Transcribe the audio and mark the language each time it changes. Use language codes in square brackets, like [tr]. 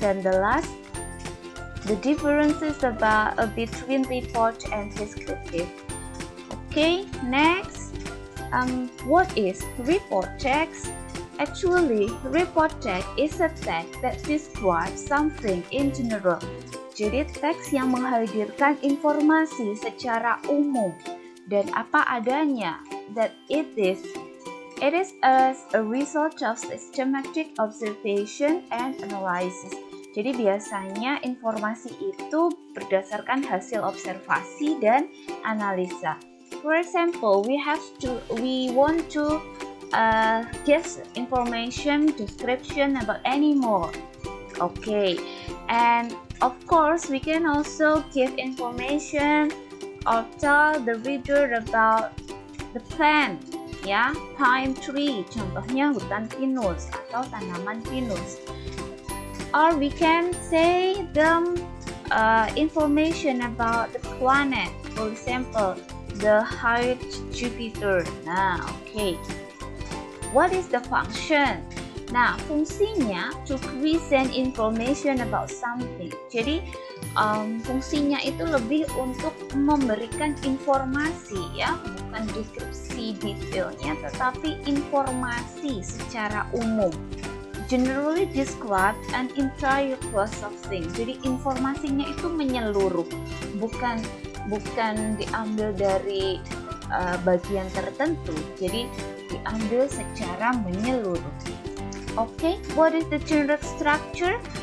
[en] Dan the last, the differences between report and descriptive. Okay, next, what is report text? Actually, report text is a text that describes something in general. [id] Jadi teks yang menghadirkan informasi secara umum dan apa adanya. [en] That it is as a result of systematic observation and analysis. [id] Jadi biasanya informasi itu berdasarkan hasil observasi dan analisa. [en] For example, we want to give information description about animal. Okay, and of course we can also give information or tell the reader about the plant, ya, pine tree, [id] contohnya hutan pinus atau tanaman pinus. [en] Or we can say them information about the planet, for example, the height Jupiter. Nah, okay. What is the function? [id] Nah, fungsinya [en] to present information about something. [id] Jadi fungsinya itu lebih untuk memberikan informasi, ya, bukan deskripsi detailnya, tetapi informasi secara umum. [en] Generally describe an entire class of things. [id] Jadi informasinya itu menyeluruh, bukan diambil dari bagian tertentu. Jadi diambil secara menyeluruh. [en] Okay, what is the general structure?